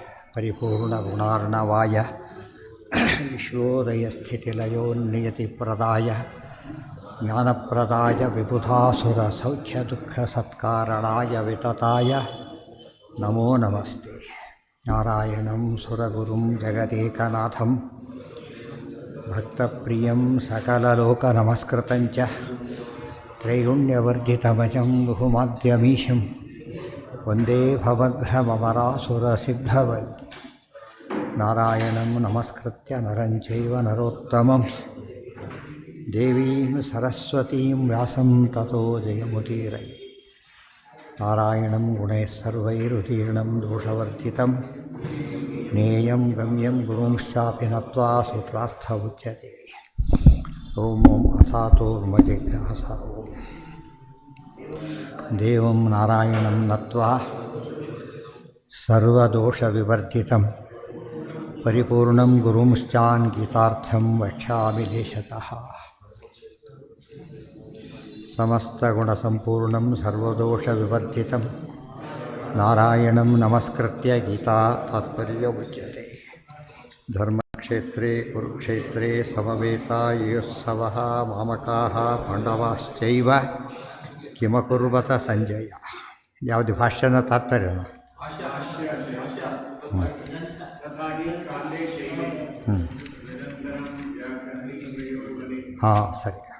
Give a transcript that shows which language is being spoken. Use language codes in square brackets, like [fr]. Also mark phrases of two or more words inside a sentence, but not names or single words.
[sa] ಪರಿಪೂರ್ಣಗುಣಾರ್ಣವಾಯ ವಿಶ್ವೋದಯಸ್ಥಿತಿಲಯೋನ್ನಿಯತಿಪ್ರದಾಯ ಜ್ಞಾನಪ್ರದಾಯ ವಿಬುಧಾಸುರಸೌಖ್ಯದುಃಖಸತ್ಕಾರಣಾಯ ವಿತತಾಯ ನಮೋ ನಮಸ್ತೆ. ನಾರಾಯಣಂ ಸುರಗುರುಂ ಜಗದೇಕನಾಥಂ ಭಕ್ತಪ್ರಿಯಂ ಸಕಲಲೋಕನಮಸ್ಕೃತಂಚ ತ್ರೈಗುಣ್ಯವರ್ಜಿತಮಜಂ ಬಹುಮಾದ್ಯಮೀಶಂ ವಂದೇ ಭವಘ್ನಮರಾಸುರಸಿದ್ಧವನ್ನಿ. ನಾರಾಯಣಂ ನಮಸ್ಕೃತ್ಯ ನರಂ ಚೈವ ನರೋತ್ತಮಂ ದೇವೀಂ ಸರಸ್ವತೀಂ ವ್ಯಾಸಂ ತತೋ ಜಯಮುದೀರಯೇ. ನಾರಾಯಣಂ ಗುಣೈಃ ಸರ್ವೈರುದೀರ್ಣಂ ದೋಷವರ್ಜಿತಂ ಜ್ಞೇಯಂ ಗಮ್ಯಂ ಗುರುಂಶ್ಚಾಪಿ ನತ್ವಾ ಸೂತ್ರಾರ್ಥ ಉಚ್ಯತೆ. ಓಂ ಓಂ ಅಥಾತೋರ್ಮಜಿಜ್ಞಾಸ. ಓಂ ದೇವಂ ನಾರಾಯಣಂ ನತ್ವಾ ಸರ್ವದೋಷವಿವರ್ಜಿತಂ ಪರಿಪೂರ್ಣಂ ಗುರುಂಶ್ಚಾನ್ ಗೀತಾರ್ಥಂ ವಕ್ಷ್ಯಾಮಿ ದೇಶತಃ. ಸಮಸ್ತಗುಣಸಂಪೂರ್ಣಂ ಸರ್ವದೋಷವಿವರ್ಜಿತಂ ನಾರಾಯಣಂ ನಮಸ್ಕೃತ್ಯ ಗೀತಾ ತಾತ್ಪರ್ಯಮುಚ್ಯತೆ. ಧರ್ಮಕ್ಷೇತ್ರೇ ಕುರುಕ್ಷೇತ್ರೇ ಸಮವೇತಾಯುಸ್ಸವಃ ಮಾಮಕಾಃ ಪಾಂಡವಾಶ್ಚೈವ ಕಿಮಕುರ್ವತ ಸಂಜಯ. [kn] ಯಾವುದು ಭಾಷ್ಯನ ತಾತ್ಪರ್ಯನು? ಹಾಂ, ಸರಿ.